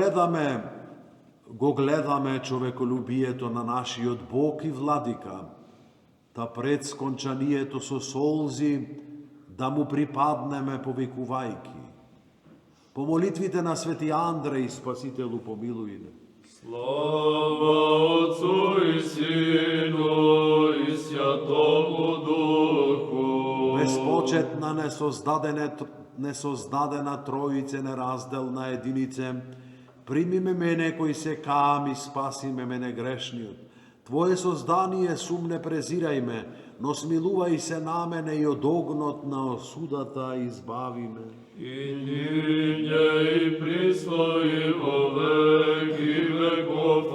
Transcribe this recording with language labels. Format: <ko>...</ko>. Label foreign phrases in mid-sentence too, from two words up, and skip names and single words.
<mk>Го гледаме човеколюбието на нашиот Бог и Владика, та пред скончанието со солзи да му припаднеме повикувајки. По молитвите на свети Андреј, Спасителу, помилуј не.</mk> <cu>Слава Отцу и Сину и Святому Духу.</cu> <mk>Безпочетна, несоздадена Троице, неразделна единице, примиме мене кој се каам и спасиме мене грешниот. Твое создание сум не презирајме, но смилувај се на мене и од огнот на осудата избави ме.</mk> <cu>И ниње и пристои во веки веков.</cu>